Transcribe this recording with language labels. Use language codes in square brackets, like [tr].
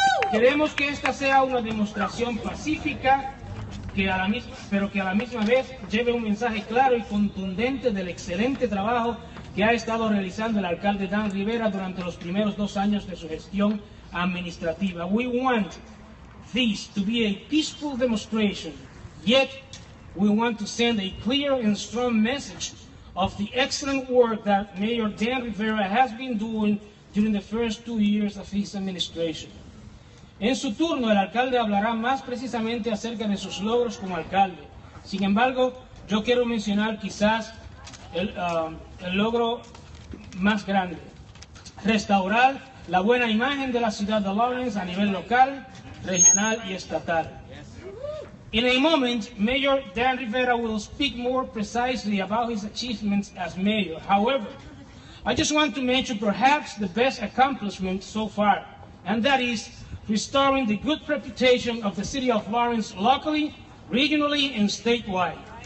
[es] Queremos que esta sea una demostración pacífica, pero que a la misma vez lleve un mensaje claro y contundente del excelente trabajo que ha estado realizando el alcalde Dan Rivera durante los primeros 2 años de su gestión administrativa. [en] We want this to be a peaceful demonstration, yet we want to send a clear and strong message of the excellent work that Mayor Dan Rivera has been doing during the first 2 years of his administration. [es] En su turno, el alcalde hablará más precisamente acerca de sus logros como alcalde. Sin embargo, yo quiero mencionar quizás el logro más grande: restaurar la buena imagen de la ciudad de Lawrence a nivel local, regional y estatal. [en] In a moment, Mayor Dan Rivera will speak more precisely about his achievements as mayor. However, I just want to mention perhaps the best accomplishment so far, and that is restoring the good reputation of the city of Lawrence locally, regionally, and statewide.